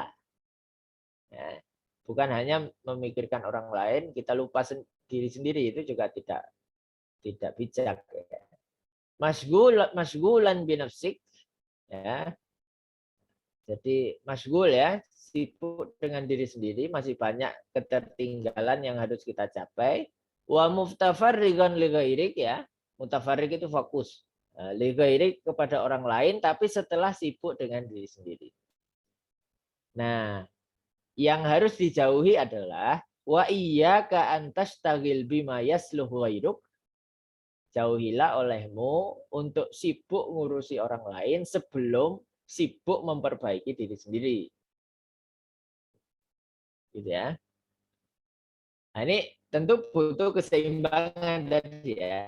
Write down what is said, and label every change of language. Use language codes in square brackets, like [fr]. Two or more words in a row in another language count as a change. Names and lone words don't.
[id] Ya, bukan hanya memikirkan orang lain, kita lupa diri sendiri, itu juga tidak bijak. [ar] Ya. مشغولا بنفسك, ya. [id] Jadi masgul ya, sibuk dengan diri sendiri, masih banyak ketertinggalan yang harus kita capai. [ar] ومتفرغا لغيرك ya. [id] Mutafarrik itu fokus. [ar] لغيرك [id] kepada orang lain tapi setelah sibuk dengan diri sendiri. Nah, yang harus dijauhi adalah [ar] وإياك أن تشتغل بما يصلحه غيرك. [id] Jauhilah olehmu untuk sibuk ngurusi orang lain sebelum sibuk memperbaiki diri sendiri. Gitu ya. Nah, ini tentu butuh keseimbangan tadi ya.